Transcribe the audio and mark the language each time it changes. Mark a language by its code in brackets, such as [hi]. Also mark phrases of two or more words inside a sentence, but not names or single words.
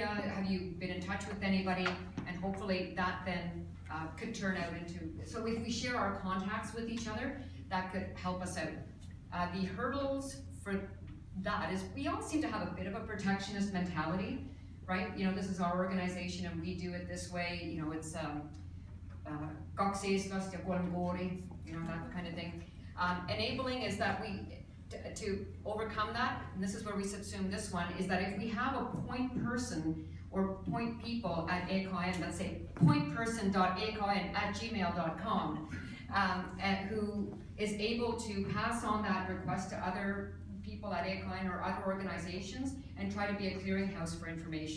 [en] Have you been in touch with anybody? And hopefully that then could turn out into, so if we share our contacts with each other, that could help us out. The hurdles for that is we all seem to have a bit of a protectionist mentality, right? You know, this is our organization and we do it this way. You know, it's [et] kaks eestlast ja kolm koori, [en] you know, that kind of thing. Enabling is that to overcome that, and this is where we subsume this one, is that if we have a point person or point people at EKN, let's say pointperson.ekn@gmail.com, who is able to pass on that request to other people at EKN or other organizations and try to be a clearinghouse for information.